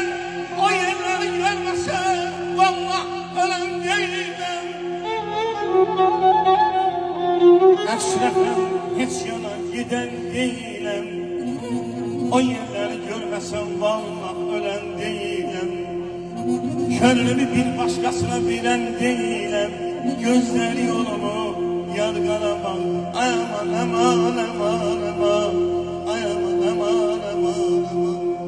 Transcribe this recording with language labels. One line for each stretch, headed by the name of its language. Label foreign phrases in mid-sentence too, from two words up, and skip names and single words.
Azerbaijani: O yerləri görməsə, vallah ölən deyiləm. Əşrəfəm, heç yalan gedən deyiləm. O yerləri görməsəm, vallah ölən deyiləm.
Turkish: Könlümü bir başkasına bilen değilim. Gözleri yolumu yargılamam. Ay aman aman aman aman. Ay aman aman aman aman.